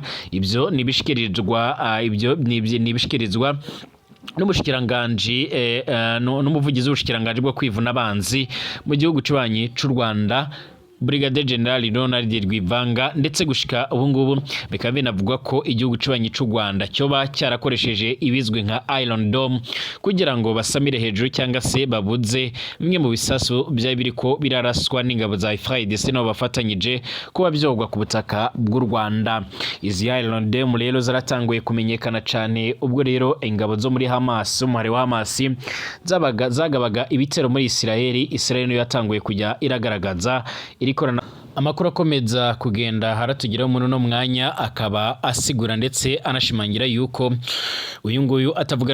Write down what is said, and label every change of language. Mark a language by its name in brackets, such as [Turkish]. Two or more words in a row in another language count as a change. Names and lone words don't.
[Rundi] Ibyo nibishikirizwa n'umushikiranganji n'umuvugizi w'ubushikiranganji bwo kwivuna abanzi mu gihugu c'ubanyi c'u Rwanda, Brigadier General Ronald Rwivanga, ndetse gushika ubu ngubu bikaba binavugwa ko igihugu c'ubanyi c'u Rwanda cyoba cyarakoresheje ibizwi nka Iron Dome kugira ngo basamire hejuru cyangwa se babuze bimwe mu bisasu byari biriko biraraswa n'ingabo za FARDC no bafatanyije kuba byogwa ku butaka bw'u Rwanda. Izi Iron Dome rero zaratanguye kumenyekana cyane ubwo rero ingabo zo muri Hamas, umuhari wa Hamas zagabaga ibitero muri Israel niyo yatanguye kujya iragaragaza irikorana. Amakuru akomeza kugenda haratugiraho muri no mwanya akaba asigura ndetse anashimangira yuko uyu nguyu atavuga